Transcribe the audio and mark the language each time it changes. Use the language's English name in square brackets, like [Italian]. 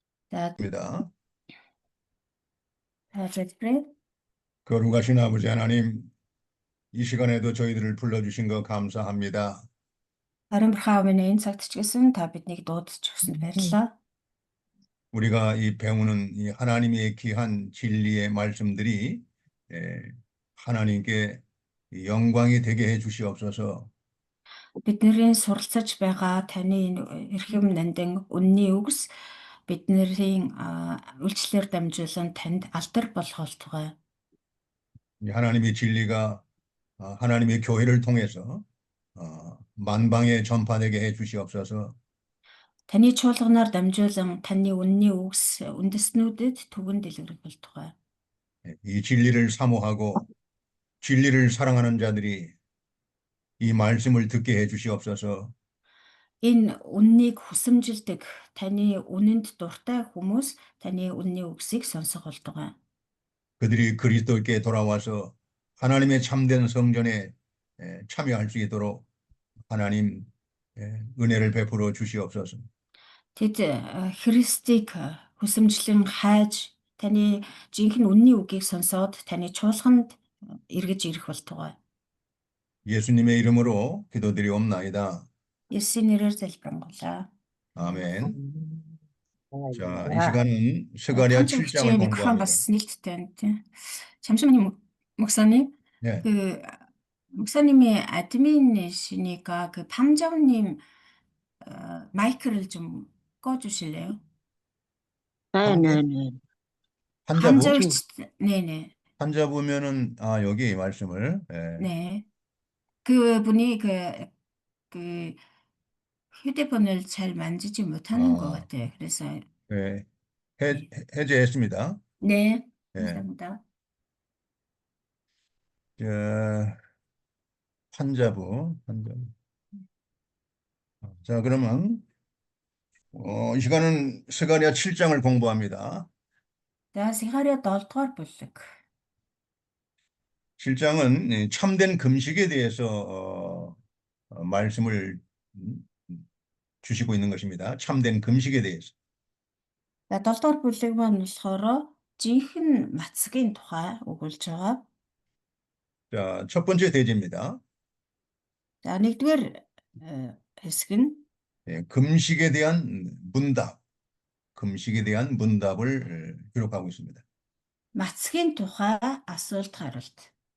[English] за let's pray. [Korean] 거룩하신 아버지 하나님, 이 시간에도 저희들을 불러주신 거 감사합니다. [Mongolian] Харин бурхан минь энэ цагт ч гэсэн та биднийг дуудаж өгсөнд баярлалаа. [Korean] 우리가 이 배우는 이 하나님의 귀한 진리의 말씀들이 하나님께 영광이 되게 해 주시옵소서. [Mongolian] Бидний суралцаж байгаа таны энэ эрхэм нандин үнний үгс бидний үйлчлэлээр дамжуулан танд алдар болгоолтугай. [Korean] 이 하나님의 진리가 하나님의 교회를 통해서 만방에 전파되게 해 주시옵소서. [Mongolian] Таны чуулганаар дамжуулан таны үнний үгс үндэстнүүдэд түгэн дэлгэрэх болтугай. [Korean] 이 진리를 사모하고 진리를 사랑하는 자들이 이 말씀을 듣게 해 주시옵소서. [Mongolian] Энэ үннийг хүсэмжилдэг таны үнэнд дуртай хүмүүс таны үнний үгсийг сонсох болтугай. [Korean] 그들이 그리스도께 돌아와서 하나님의 참된 성전에 참여할 수 있도록 하나님 은혜를 베풀어 주시옵소서. [Mongolian] Тэд Христийг хүсэмжлэн хайж таны жинхэнэ үнний үгийг сонсоод таны чуулганд эргэж ирэх болтугай. [Korean] 예수님의 이름으로 기도드리옵나이다. [Mongolian] 예수님 нэрээр залбирanгуйлаа. [Korean] 아멘. 자, 이 아, 시간은 스가랴 [Mongolian] Тань [Korean] 7장을 [Mongolian] зөвчийн микрофон [Korean] 공부합니다. [Mongolian] бас нэлттэй байна тийм. [Korean] Шамшманы 목사님 네. 그 목사님이 админ이시니까 그 밤정님 마이크를 좀 꺼주실래요? 네네네. 환자부? 밤절치 네네 환자부면은 여기 말씀을 네 그분이 그 휴대폰을 잘 만지지 못하는 것 같아요. 그래서 예, 해제했습니다. 네 예. 감사합니다. 환자부. 자, 그러면 이 시간은 스가랴 7장을 공부합니다. [Mongolian] За Сихариа 7 дугаар бүлэг. [Korean] 7장은 참된 금식에 대해서 말씀을 주시고 있는 것입니다. 참된 금식에 대해서. [Mongolian] За 7 дугаар бүлэг маань болохоор жинхэнэ мацгийн тухай өгүүлж байгаа. [Korean] 자, 첫 번째 대제입니다. [Mongolian] За нэгдүгээр хэсэг нь [Korean] 금식에 대한 문답. 금식에 대한 문답을 기록하고 있습니다. [Mongolian] мацгийн тухай асуулт хариулт.